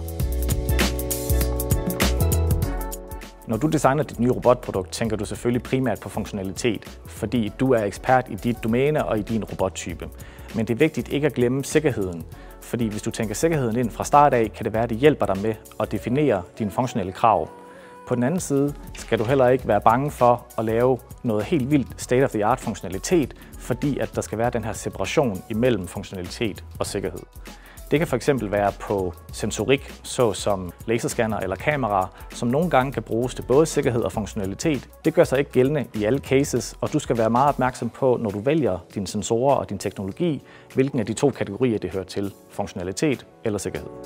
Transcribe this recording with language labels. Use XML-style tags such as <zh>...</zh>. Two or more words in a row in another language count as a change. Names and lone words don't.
<da>Når du designer dit nye robotprodukt, tænker du selvfølgelig primært på funktionalitet, fordi du er ekspert i dit domæne og i din robottype. Men det er vigtigt ikke at glemme sikkerheden, fordi hvis du tænker sikkerheden ind fra start af, kan det være, at det hjælper dig med at definere dine funktionelle krav. På den anden side skal du heller ikke være bange for at lave noget helt vildt</da> <en>state-of-the-art</en> <da>funktionalitet, fordi at der skal være den her separation imellem funktionalitet og sikkerhed. Det kan fx være på sensorik, såsom laserscanner eller kameraer, som nogle gange kan bruges til både sikkerhed og funktionalitet. Det gør sig ikke gældende i alle cases, og du skal være meget opmærksom på, når du vælger dine sensorer og din teknologi, hvilken af de to kategorier det hører til, funktionalitet eller sikkerhed.</da>